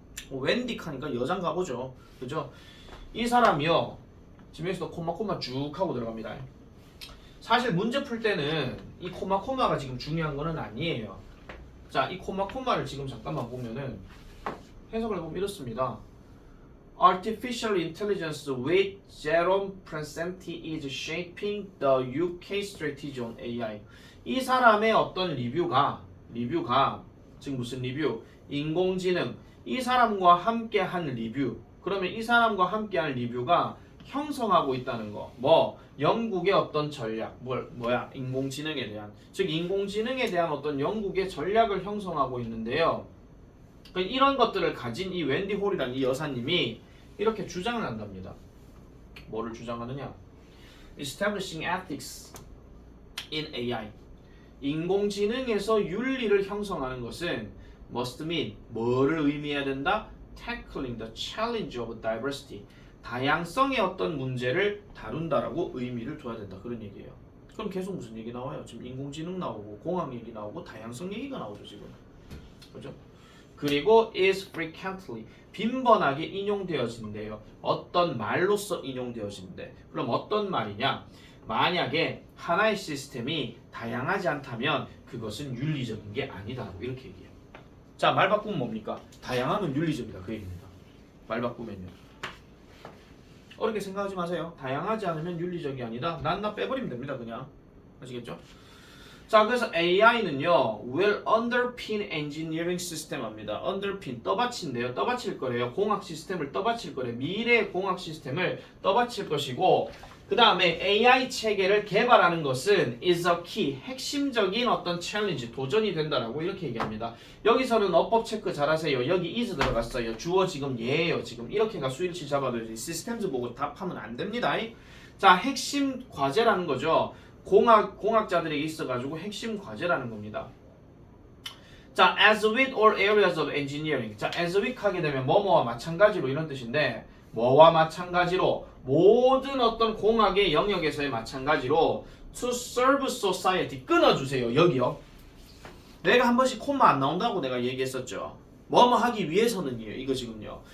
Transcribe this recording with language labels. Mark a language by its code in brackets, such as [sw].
[ko] 웬디카니까 여잔가 보죠. 그죠? 이 사람이요. 지금 여기서 콤마 쭉 하고 들어갑니다. 사실 문제 풀 때는 이 콤마가 지금 중요한 거는 아니에요. 자, 이 콤마를 지금 잠깐만 보면은 해석을 해보면 이렇습니다. [en] Artificial intelligence with Jerome Presenti is shaping the UK strategy on AI. [ko] 이 사람의 어떤 리뷰가 지금 무슨 리뷰? 인공지능. 이 사람과 함께 한 리뷰. 그러면 이 사람과 함께 한 리뷰가 형성하고 있다는 거. 영국의 어떤 전략. 인공지능에 대한. 즉 인공지능에 대한 어떤 영국의 전략을 형성하고 있는데요. 이런 것들을 가진 이 웬디 홀이라는 이 여사님이 이렇게 주장을 한답니다. 뭐를 주장하느냐? [en] Establishing ethics in AI. [ko] 인공지능에서 윤리를 형성하는 것은 [en] must mean [ko] 뭐를 의미해야 된다? [en] Tackling the challenge of diversity. [ko] 다양성의 어떤 문제를 다룬다라고 의미를 둬야 된다. 그런 얘기예요. 그럼 계속 무슨 얘기 나와요? 지금 인공지능 나오고 공학 얘기 나오고 다양성 얘기가 나오죠 지금. 그죠? 그리고 [en] is frequently [ko] 빈번하게 인용되어진대요. 어떤 말로서 인용되어진대. 그럼 어떤 말이냐? 만약에 하나의 시스템이 다양하지 않다면 그것은 윤리적인 게 아니다. 이렇게 얘기해요. 자, 말 바꾸면 뭡니까? 다양하면 윤리적이다. 그 얘기입니다. 말 바꾸면요. 어렵게 생각하지 마세요. 다양하지 않으면 윤리적이 아니다. 나 빼버리면 됩니다. 그냥. 아시겠죠? 자, 그래서 AI는요, [en] will underpin engineering system [ko] 합니다. underpin, 떠받친대요. 떠받칠 거래요. 공학 시스템을 떠받칠 거래요. 미래의 공학 시스템을 떠받칠 것이고, 그 다음에 AI 체계를 개발하는 것은 [en] is a key, [ko] 핵심적인 어떤 챌린지, 도전이 된다라고 이렇게 얘기합니다. 여기서는 어법 체크 잘하세요. 여기 is 들어갔어요. 주어 지금 얘예요. 지금 이렇게가 수일치 잡아도 시스템즈 보고 답하면 안 됩니다. 자, 핵심 과제라는 거죠. 공학자들에게 있어가지고 핵심 과제라는 겁니다. [en] 자, as with all areas of engineering. [ko] 자, as with 하게 되면 뭐뭐와 마찬가지로 이런 뜻인데, 뭐와 마찬가지로 모든 어떤 공학의 영역에서의 마찬가지로 [en] to serve society [ko] 끊어주세요. 여기요. 내가 한 번씩 콤마 안 나온다고 내가 얘기했었죠. 뭐뭐 하기 위해서는요. 이거 지금요.